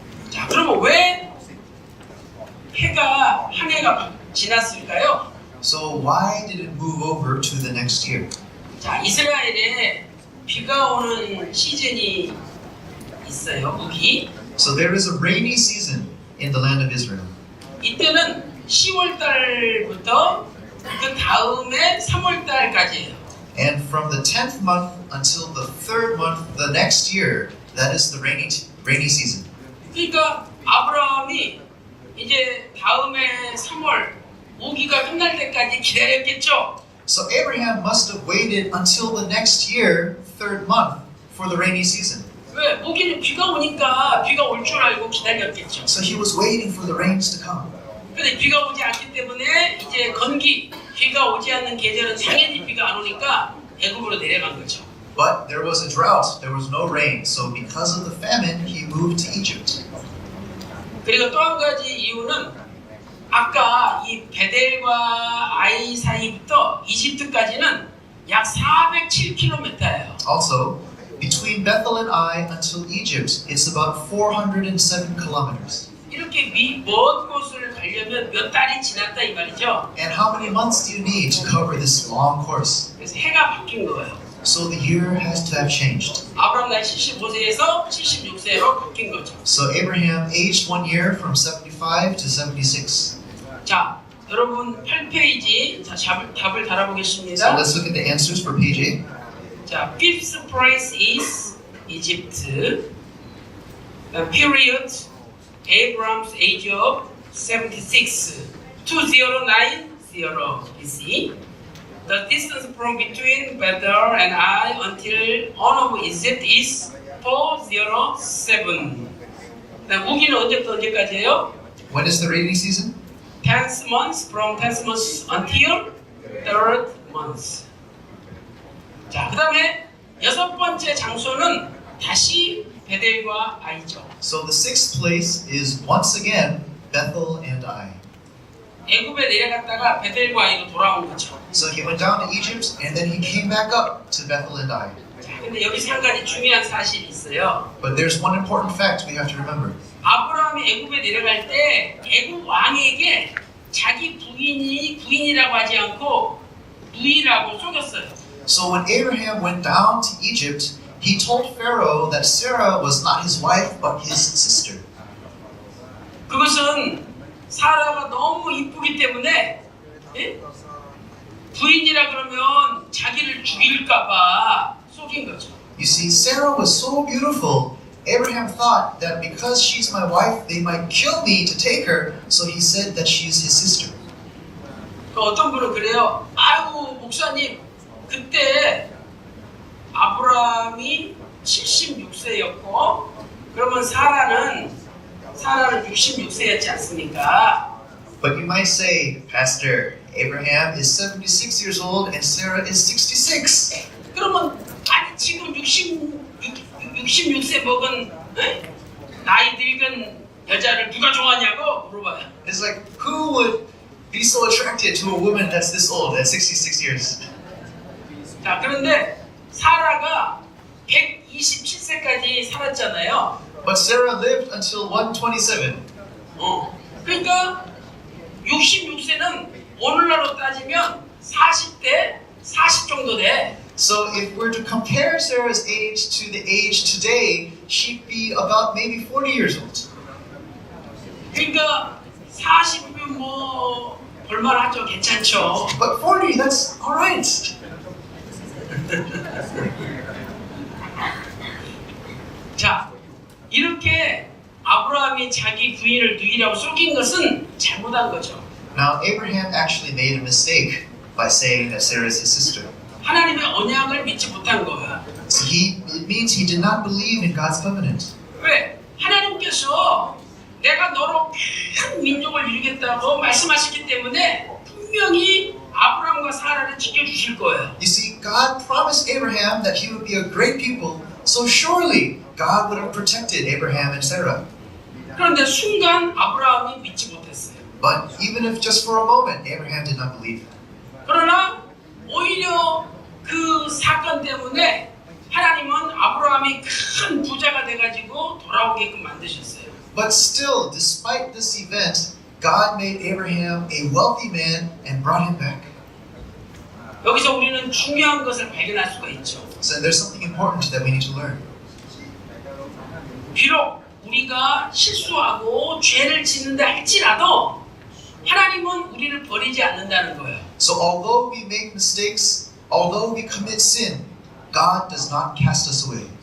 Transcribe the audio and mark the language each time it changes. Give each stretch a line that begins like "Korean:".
Korean: 자, 그러면 왜 해가 한 해가 지났을까요?
English: So why did it move over to the next year?
Korean: 자, 이스라엘에 비가 오는 시즌이 있어요. 우기.
English: So there is a rainy season in the land of Israel.
Korean: 이때는 10월 달부터 그 다음에 3월 달까지예요.
English: And from the 10th month until the 3rd month the next year, that is the rainy season.
Korean: 그러니까 아브라함이 이제 다음에 3월 우기가 끝날 때까지 기다렸겠죠.
English: So Abraham must have waited until the next year, 3rd month, for the rainy season.
Korean: 왜? 우기는 비가 오니까 비가 올 줄 알고 기다렸겠죠.
English: So he was waiting for the rains to come.
Korean: 근데 비가 오지 않기 때문에 이제 건기, 비가 오지 않는 계절은 당연히 비가 안 오니까 애굽으로 내려간 거죠.
English: But there was a drought, there was no rain. So because of the famine, he moved to Egypt.
Korean: 그리고 또 한 가지 이유는 아까 이 베델과 아이 사이부터 이집트까지는 약 407km예요.
English: Also, between Bethel and Ai until Egypt, it's about 407 kilometers.
Korean: 이렇게 먼 곳을 가려면 몇 달이 지났다 이 말이죠.
English: And how many months do you need to cover this long course?
Korean: 그래서 해가 바뀐 거예요.
English: So the year has to have changed.
Korean: 아브라함 나이 75세에서 76세로 바뀐 거죠.
English: So Abraham aged 1 year from 75 to 76.
Korean: 자, 여러분 8페이지 답을
English: So
Korean: 달아보겠습니다.
English: let's look at the answers for page 8. 자, fifth place is Egypt. The period Abraham's age of 76, 2090 BC. The distance from between Bethel and Ai until all of Egypt is 407.
Korean: 우기는 언제부터 언제까지예요?
English: When is the rainy season? 10th month from 10th month until 3rd month.
Korean: 자, 그 다음에 여섯 번째 장소는 다시 베델과 아이죠.
English: So the sixth place is once again Bethel and Ai.
Korean: 애굽에 내려갔다가 베델과 아이로 돌아온 거죠.
English: So he went down to Egypt and then he came back up to Bethel and Ai.
Korean: 자, 근데 여기서 한 가지 중요한 사실이 있어요.
English: But there's one important fact we have to remember.
Korean: 아브라함이 애굽에 내려갈 때 애굽 왕에게 자기 부인이라고 하지 않고 누이라고 속였어요.
English: So when Abraham went down to Egypt, he told Pharaoh that Sarah was not his wife but his sister.
Korean: 그것은 사라가 너무 이쁘기 때문에 예? 부인이라 그러면 자기를 죽일까봐 속인 거죠.
English: You see, Sarah was so beautiful. Abraham thought that because she's my wife, they might kill me to take her. So he said that she's his sister.
Korean: 어떤 분은 그래요. 아이고 목사님, 그때 아브라함이 76세였고 그러면 사라는 66세였지 않습니까?
English: But you might say, Pastor, Abraham is 76 years old and Sarah is 66.
Korean: 그러면 아니 지금 66세 먹은 나이 늙은 여자를 누가 좋아하냐고 물어봐요.
English: It's like, who would be so attracted to a woman that's this old, at 66 years?
Korean: 자, 그런데 사라가 127세까지 살았잖아요.
English: But Sarah lived until 127.
Korean: 그러니까 66세는 오늘날로 따지면 40대 40 정도 돼.
English: So if we're to compare Sarah's age to the age today, she'd be about maybe 40 years old.
Korean: 그러니까 40이면 뭐 볼만하죠, 괜찮죠.
English: But 40, that's all right.
Korean: 자, 이렇게 아브라함이 자기 부인을 누이라고 속인 것은 잘못한 거죠.
English: Now Abraham actually made a mistake by saying that Sarah is his sister.
Korean: 하나님의 언약을 믿지 못한 거야.
English: So it means he did not believe in God's covenant.
Korean: 왜? 하나님께서 내가 너로 큰 민족을 이루겠다고 말씀하셨기 때문에 분명히 아브라함과 사라를 지켜주실 거예요.
English: You see, God promised Abraham that he would be a great people, so surely God would have protected Abraham and Sarah.
Korean: 그런데 순간 아브라함이 믿지 못했어요.
English: But even if just for a moment, Abraham did not believe.
Korean: 그러나 오히려 그 사건 때문에 하나님은 아브라함이 큰 부자가 돼가지고 돌아오게끔 만드셨어요.
English: But still, despite this event, God made Abraham a wealthy man and brought him back.
Korean: 여기서 우리는 중요한 것을 발견할 수가 있죠.
English: So there's something important that we need to learn.
Korean: 비록 우리가 실수하고 죄를 짓는다 할지라도 하나님은 우리를 버리지 않는다는 거예요.
English: So although we make mistakes, although we commit sin, God does not cast us away.